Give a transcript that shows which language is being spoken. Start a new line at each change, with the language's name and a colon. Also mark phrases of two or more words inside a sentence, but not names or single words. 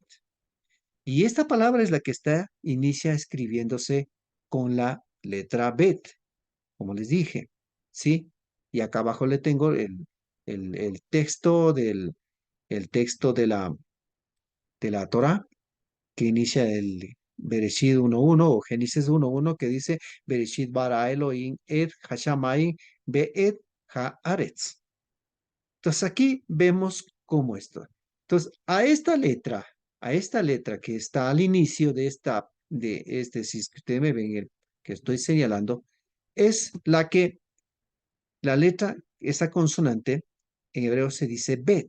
Spanish: Y esta palabra es la que inicia escribiéndose con la letra Bet, como les dije, ¿sí? Y acá abajo le tengo el texto el texto de la Torah que inicia el Bereshit 1.1 o Génesis 1.1 que dice
Hebrew: בראשית ברא אלוהים את השמים ואת הארץ.
Spanish: Entonces aquí vemos cómo esto. Entonces, a esta letra que está al inicio de este, si es que ustedes me ven el que estoy señalando, es la letra, esa consonante, en hebreo se dice bet.